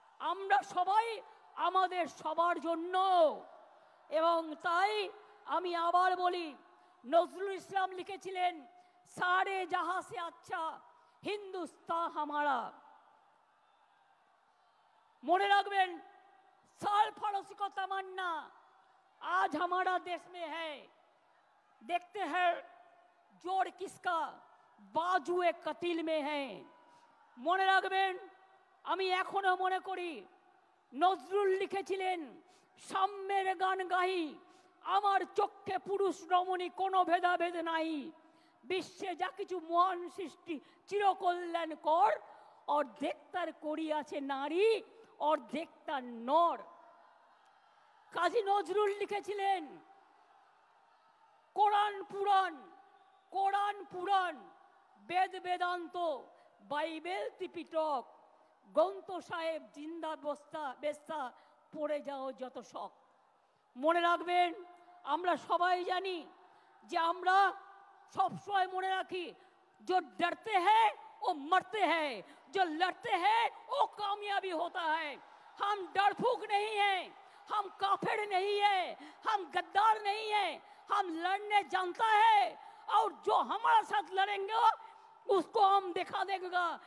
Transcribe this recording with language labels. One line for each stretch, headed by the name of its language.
Bangla: আমরা সবাই আমাদের সবার জন্য। এবং তাই আমি আবার বলি, নজরুল ইসলাম লিখেছিলেন
Hindi: সারে জাহাঁ সে আচ্ছা হিন্দুস্তান হামারা।
Bangla: মনে রাখবেন,
Hindi: साल फरोसी को तमन्ना आज हमारा देश में है, देखते हैं जोर किसका बाजुए कतिल में है।
Bangla: মনে রাখবেন, আমি এখনো মনে করি নজরুল লিখেছিলেন সাম্যের গান গাহি, আমার চোখে পুরুষ রমণী কোনো ভেদাভেদ নাই, বিশ্বে যা কিছু মহান সৃষ্টি চিরকল্যাণকর, অর্ধেক তার করিয়াছে নারী অর্ধেক তার নর। কাজী নজরুল লিখেছিলেন কোরআন পুরাণ, কোরআন পুরাণ, বেদ বেদান্ত, বাইবেল ত্রিপিটক, গ্রন্থ সাহেব জিন্দা বস্তা বেস্তা পড়ে যাও যত শখ। মনে রাখবেন, আমরা সবাই জানি যে আমরা সবসময় মনে রাখি,
Hindi: जो डरते हैं वो मरते हैं, जो लड़ते हैं वो कामयाबी होता है। हम डरफूक नहीं हैं, हम काफिर नहीं हैं, हम गद्दार नहीं हैं, हम लड़ने जानता है, और जो हमारे साथ लड़ेंगे उसको हम दिखा देगा।